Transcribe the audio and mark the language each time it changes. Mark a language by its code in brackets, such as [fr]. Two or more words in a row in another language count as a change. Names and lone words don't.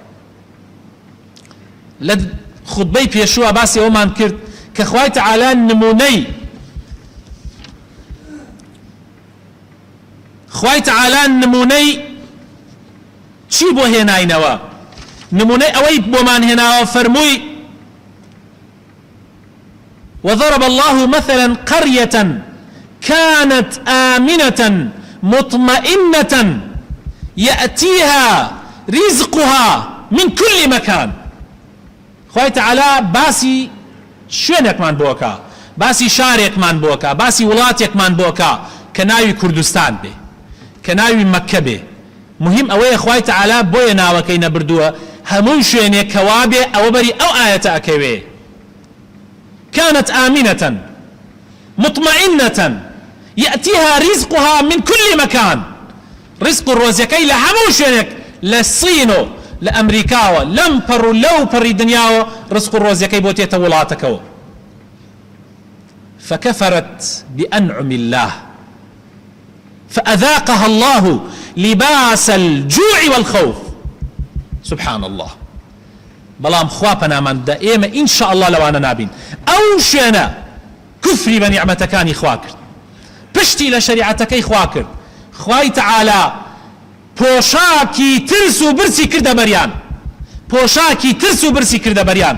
[ckb] لە خوتبەی پێشووە باسی ئەومان کرد کە خوای تەعالا نمونەی خوای تەعالا نمونەی چی بۆ هێناینەوە؟ نمونەی ئەوەی بۆمان هێناوە فەرمووی [ar] وضرب الله مثلا قرية كانت آمنة مطمئنة يأتيها رزقها من كل مكان. [ckb] خوای تەعالا باسی شوێنێکمان بۆکە، باسی شارێکمان بۆکە، باسی وڵاتێکمان بۆکە کە ناوی کوردستان بێ، کە ناوی مەککە بێ. مهم ئەوەیە خوای تەعالا بۆیە ناوەکەی نەبردووە هەموو شوێنێک کەوا بێ ئەوە بەری ئەو ئاەتە ئەکەوێ. [ar] كانت آمنة مطمئنة يأتيها رزقها من كل مكان. [ckb] رزق الرۆزەکەی لە هەموو شوێنێک، لە سینۆ لە ئەمریکاوە لەم پەڕ و لەو پەڕی دنیاوە ڕزق الرۆزەکەی بۆ تێتە وڵاتەکەوە. [ar] فكفرت بأنعم الله فأذاقها الله لباس الجوع والخوف. سبحان الله. [ckb] بەڵام خوا پەنامان بدە ئێمە [ar] ئینشاء الله [ckb] لەوانە نابین. ئەو شوێنە کوفری بە نیعمەتەکانی خوا کرد، پشتی لە شریعەتەکەی خوا کرد، خوای تەعالا پۆشاکی ترس و برسی کردە بەریان، پۆشاکی ترس و برسی کردە بەریان.